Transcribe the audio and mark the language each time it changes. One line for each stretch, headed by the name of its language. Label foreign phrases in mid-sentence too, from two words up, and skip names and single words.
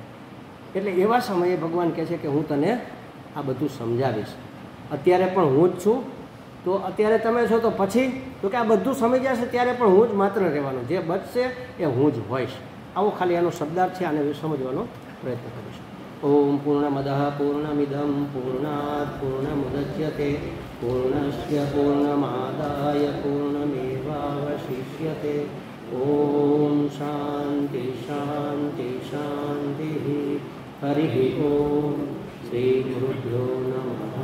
Gujarati: એટલે એવા સમયે ભગવાન કહે છે કે હું તને આ બધું સમજાવીશ. અત્યારે પણ હું જ છું, તો અત્યારે તમે છો તો પછી તો કે આ બધું સમજી જશે ત્યારે પણ હું જ માત્ર રહેવાનું, જે બચશે એ હું જ હોઈશ. આવો ખાલી એનો શબ્દાર્થ છે, આને સમજવાનો પ્રયત્ન કરીશ.
Sanskrit: ઓમ પૂર્ણમદઃ પૂર્ણમિદં પૂર્ણાત પૂર્ણમુદચ્યતે मुच्यते पूर्णस्य पूर्णमादाय पूर्णमेवावशिष्यते। ओम शांति शांति शांति। हरि ओम। श्री गुरुभ्यो नमः।